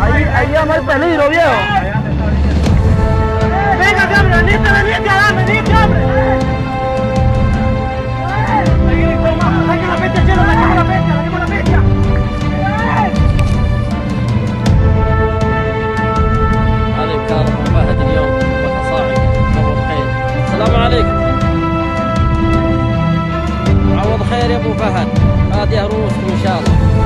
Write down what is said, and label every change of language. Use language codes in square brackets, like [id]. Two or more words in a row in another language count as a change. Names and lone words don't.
[es] Allá no hay peligro, viejo. Venga, hombre, venite, hombre. Ahí gritó más. Saca la bestia, Chelo, saquemos la bestia. [ar] هذه بكار ابو فهد اليوم ضربتها صاعقه. معوض خير. السلام عليكم. معوض خير يا ابو فهد. فاديه رؤوسكم ان شاء الله.